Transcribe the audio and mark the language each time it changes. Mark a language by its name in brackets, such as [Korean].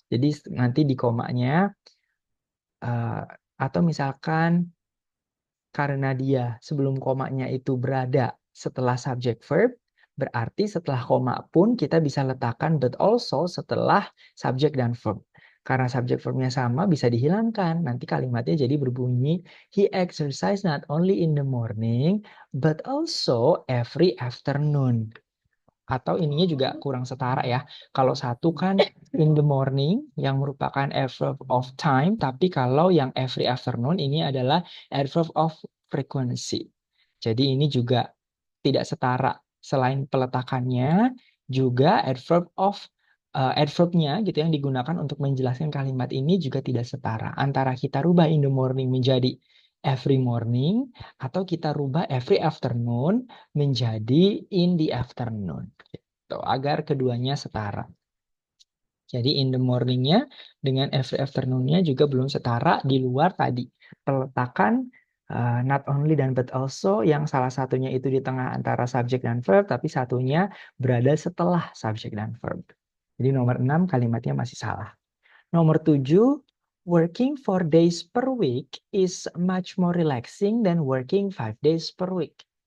[Indonesian] Jadi nanti di komanya atau misalkan karena dia sebelum komanya itu berada setelah subjek verb, berarti setelah koma pun kita bisa letakkan but also setelah subjek dan verb. Karena subjek verbnya sama bisa dihilangkan. Nanti kalimatnya jadi berbunyi [English] he exercise not only in the morning but also every afternoon. [Indonesian] Atau ininya juga kurang setara ya. Kalau satu kan in the morning yang merupakan adverb of time, tapi kalau yang every afternoon ini adalah adverb of frequency. Jadi ini juga tidak setara. Selain peletakannya, juga adverbnya gitu yang digunakan untuk menjelaskan kalimat ini juga tidak setara. Antara kita rubah in the morning menjadi every morning, atau kita rubah every afternoon menjadi in the afternoon gitu, agar keduanya setara. Jadi in the morning-nya dengan every afternoon-nya juga belum setara, di luar tadi peletakan not only dan but also yang salah satunya itu di tengah antara subjek dan verb, tapi satunya berada setelah subjek dan verb. Jadi nomor 6 kalimatnya masih salah. Nomor [English] 7, working 4 days per week is much more relaxing than working 5 days per week.